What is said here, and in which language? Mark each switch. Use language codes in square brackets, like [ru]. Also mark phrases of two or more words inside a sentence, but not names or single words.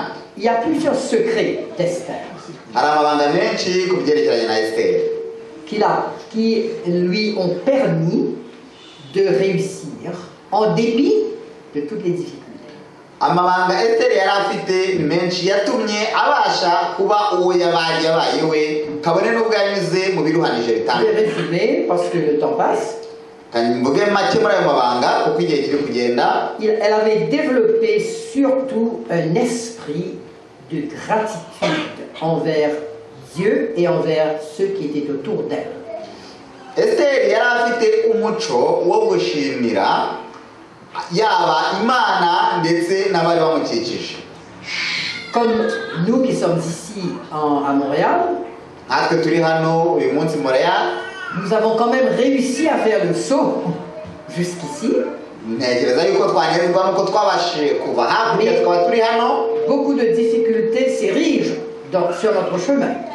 [fr] Il y a plusieurs secrets d'Esther. [rw] Hari amabanga menshi ku byerekeranye na Esther [fr] qui lui ont permis de réussir en dépit de toutes les difficultés. [rw] Amabanga Esther yari afite menshi yatumye abasha kuba uwo yabaye we kabone n'ubwo yanyuze mu biruhanije bitandukanye. [fr] Je vais résumer parce que le temps passe. Elle avait développé surtout un esprit de gratitude envers Dieu et envers ceux qui étaient autour d'elle. [rw] Esther yari afite umuco wo gushimira yaba Imana ndetse n'abari bamukikije. [fr] Comme nous qui sommes ici à Montréal, nous avons quand même réussi à faire le saut jusqu'ici. Mais beaucoup de difficultés s'érigent sur notre chemin.